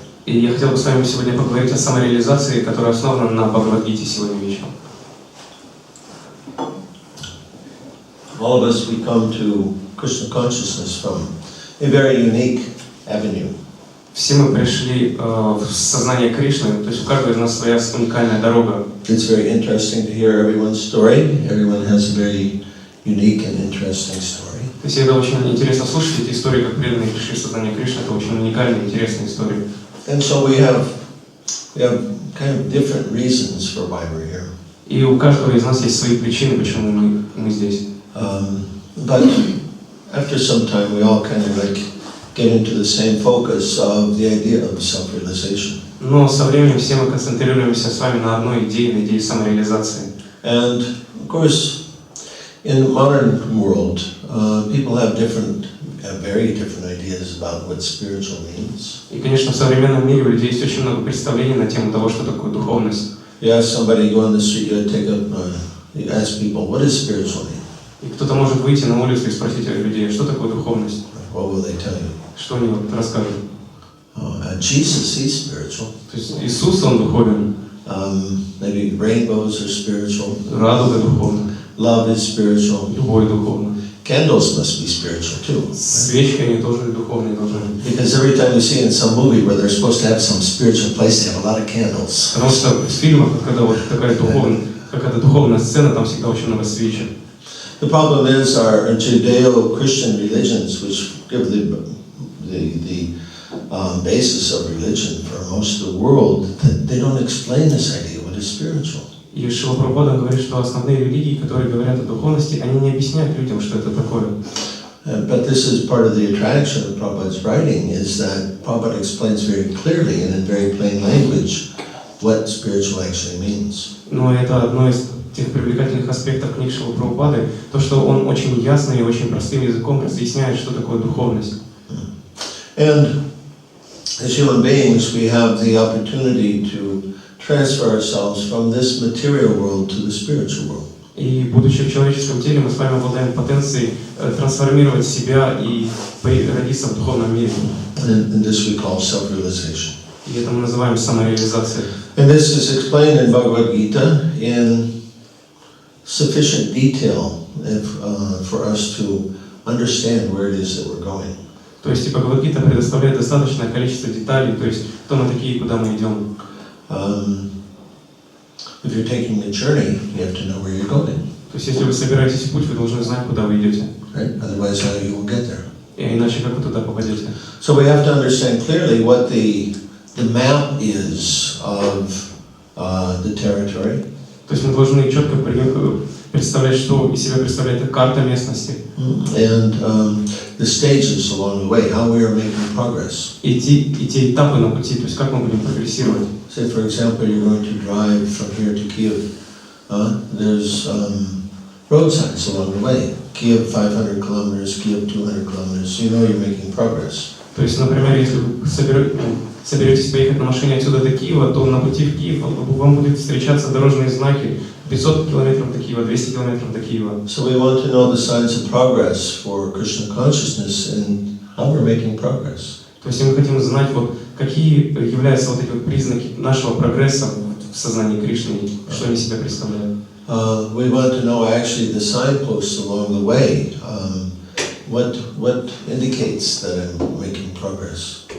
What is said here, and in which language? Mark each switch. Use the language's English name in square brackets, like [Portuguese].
[Russian] И я хотел бы с вами сегодня поговорить о самореализации, которая основана на Бхагавад-Гите сегодня вечером. [English] All of us, we come to Krishna consciousness from a very unique avenue. [Russian] Все мы пришли в сознание Кришны, то есть у каждого из нас своя уникальная дорога. [English] It's very interesting to hear everyone's story. Everyone has a very unique and interesting story. [Russian] То есть это очень интересно слушать эти истории, как преданные пришли в сознание Кришны. Это очень уникальные, интересные истории. [English] And so we have kind of different reasons for why we're here. [Russian] И у каждого из нас есть свои причины, почему мы здесь. [English] But after some time, we all kind of like get into the same focus of the idea of self-realization. [Russian] Но со временем все мы концентрируемся с вами на одной идее, на идее самореализации. [English] And of course, in the modern world, people have very different ideas about what spiritual means. [Russian] И, конечно, в современном мире у людей есть очень много представлений на тему того, что такое духовность. [English] You ask somebody, go on the street, you ask people, what is spiritual mean? [Russian] И кто-то может выйти на улицу и спросить людей, что такое духовность? [English] What will they tell you? [Russian] Что они расскажут? [English] Jesus, he's spiritual. [Russian] То есть Иисус, он духовен. [English] Maybe rainbows are spiritual. [Russian] Радуга духовна. [English] Love is spiritual. [Russian] Любовь духовна. [English] Candles must be spiritual too. [Russian] Свечки, они тоже духовные должны быть. [English] Because every time you see in some movie where they're supposed to have some spiritual place, they have a lot of candles. [Russian] Потому что в фильмах, когда вот такая какая-то духовная сцена, там всегда очень много свечек. [English] The problem is our Judeo-Christian religions, which give the basis of religion for most of the world, they don't explain this idea, what is spiritual. [Russian] И Шрила Прабхупада говорит, что основные религии, которые говорят о духовности, они не объясняют людям, что это такое. [English] But this is part of the attraction of Prabhupada's writing, is that Prabhupada explains very clearly and in very plain language what spiritual actually means. [Russian] Но это одно из тех привлекательных аспектов книг Шрилы Прабхупады, то, что он очень ясно и очень простым языком разъясняет, что такое духовность. [English] And as human beings, we have the opportunity to transfer ourselves from this material world to the spiritual world. [Russian] И будучи в человеческом теле, мы с вами обладаем потенцией трансформировать себя и родиться в духовном мире. [English] And this we call self-realization. [Russian] И это мы называем самореализацией. [English] And this is explained in Bhagavad-Gita in sufficient detail for us to understand where it is that we're going. [Russian] То есть Бхагавад-Гита предоставляет достаточное количество деталей, то есть кто мы такие, куда мы идем. [English] If you're taking the journey, you have to know where you're going. [Russian] То есть если вы собираетесь в путь, вы должны знать, куда вы идете. [English] Right? Otherwise, how you will get there. [Russian] И иначе как вы туда попадете? [English] So we have to understand clearly what the map is of the territory. [Russian] То есть мы должны четко представлять, что из себя представляет карта местности. [English] And the stages along the way, how we are making progress. [Russian] И те этапы на пути, то есть как мы будем прогрессировать. [English] Say, for example, you're going to drive from here to Kiev. There's road signs along the way. Kiev 500 kilometers, Kiev 200 kilometers. You know you're making progress. [Russian] То есть, например, если вы соберетесь поехать на машине отсюда до Киева, то на пути в Киев вам будут встречаться дорожные знаки 500 километров до Киева, 200 километров до Киева. [English] So we want to know the signs of progress for Krishna consciousness and how we're making progress. [Russian] То есть мы хотим знать, вот, какие являются вот эти вот признаки нашего прогресса в сознании Кришны, что они себя представляют. [English] We want to know actually the signposts along the way. What indicates that I'm making progress?